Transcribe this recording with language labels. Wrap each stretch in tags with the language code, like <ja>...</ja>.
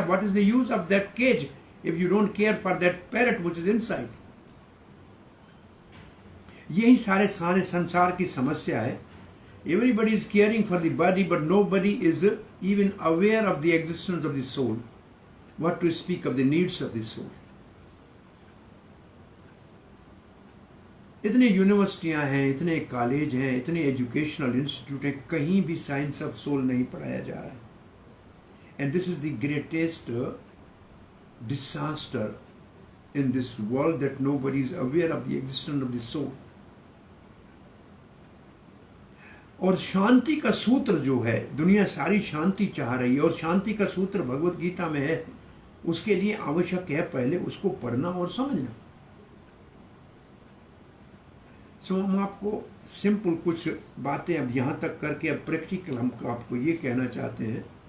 <en>What is the use of that cage if you don't care for that parrot which is inside?</en> <hi>यही सारे संसार की समस्या है।</hi> <en>Everybody is caring for the body, but nobody is even aware of the existence of the soul. what to speak of the needs of the soul.</en> <hi>इतने यूनिवर्सिटियां हैं, इतने college हैं, इतने एजुकेशनल इंस्टीट्यूट हैं, कहीं भी साइंस ऑफ सोल नहीं पढ़ाया जा रहा है.</hi> <en>And this is the greatest disaster in this world, that nobody is aware of the existence of the soul.</en> <hi>और शांति का सूत्र जो है, दुनिया सारी शांति चाह रही है और शांति का सूत्र भगवत गीता में है. उसके लिए आवश्यक है पहले उसको पढ़ना और समझना. सो हम आपको सिंपल कुछ बातें अब यहाँ तक करके अब प्रैक्टिकल हम आपको ये कहना चाहते हैं.</hi>